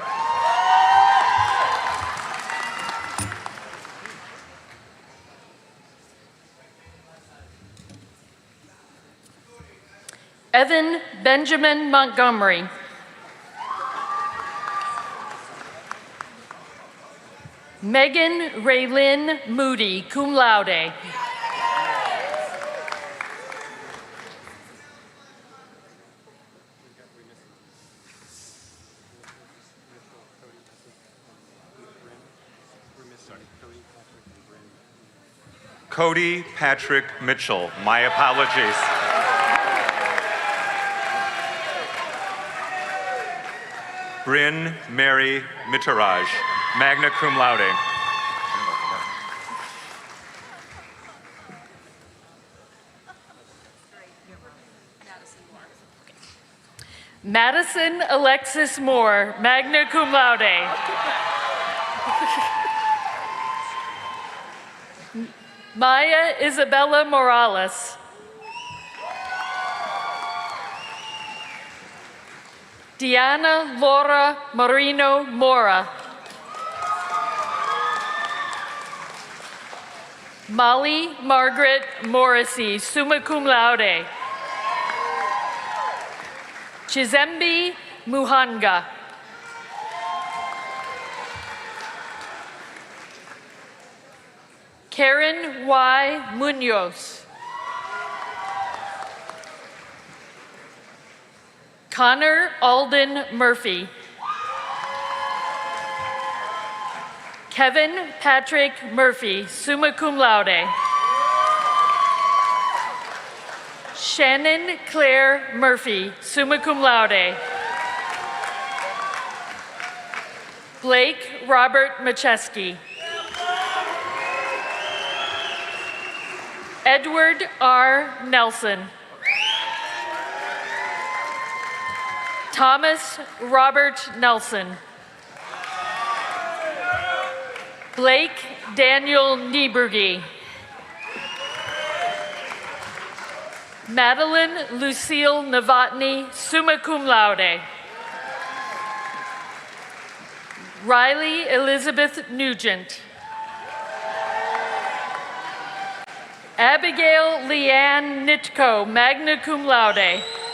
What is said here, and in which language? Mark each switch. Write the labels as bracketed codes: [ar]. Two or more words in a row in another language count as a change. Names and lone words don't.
[en] Evan Benjamin Montgomery. Megan Raylyn Moody, [la] cum laude. [en] Cody Patrick Mitchell, my apologies. Bryn Mary Mitterraj, [la] magna cum laude. [en] Madison Alexis Moore, [la] magna cum laude. [en] Maya Isabella Morales. Diana Laura Marino Mora. Molly Margaret Morrissey, [la] summa cum laude. [en] Chizembe Muhanga. Karen Y. Munoz. Connor Alden Murphy. Kevin Patrick Murphy, [la] summa cum laude. [en] Shannon Claire Murphy, [la] summa cum laude. [en] Blake Robert Macheski. Edward R. Nelson. Thomas Robert Nelson. Blake Daniel Nieberge. Madeline Lucille Novotny, [la] summa cum laude. [en] Riley Elizabeth Nugent. Abigail Leanne Nitko, [la] magna cum laude.